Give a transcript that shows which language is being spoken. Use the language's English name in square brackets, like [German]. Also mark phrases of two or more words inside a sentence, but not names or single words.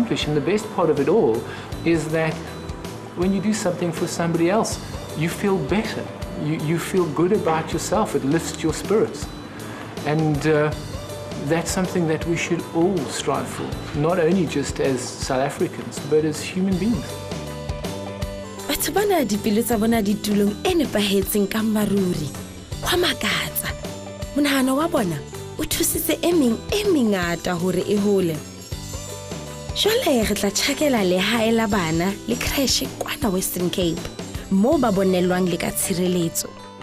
[English] And the best part of it all is that when you do something for somebody else, you feel better. You feel good about yourself. It lifts your spirits. And that's something that we should all strive for, not only just as South Africans, but as human beings. [Southern Sotho] Batho bana dipelo tsa bona di tulong e nepahetseng ka maruri wa makatsa. Monahano wa bona o thusitse e mengata hore e hole. Jwale re tla tjhakela lehae la bana le crash kwana Western Cape mo ba bonelwang le ka tshireletso.